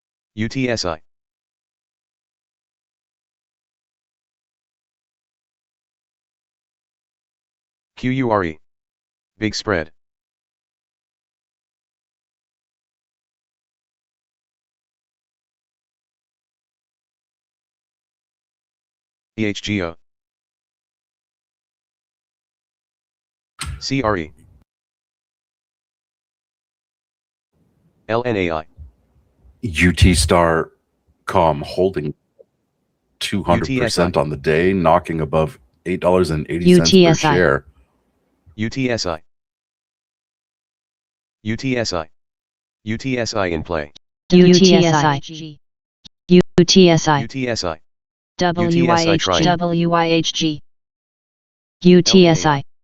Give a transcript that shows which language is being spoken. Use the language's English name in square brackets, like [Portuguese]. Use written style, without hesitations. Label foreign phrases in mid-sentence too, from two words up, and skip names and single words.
[English] UTSI. QURE. Big spread. EHGO. CRE. LNAI. UT Star Com holding UTSI. 200% on the day, knocking above $8.80 per UTSI. share. UTSI. UTSI. UTSI in play. UTSI. UTSI. UTSI. WYHG. UTSI.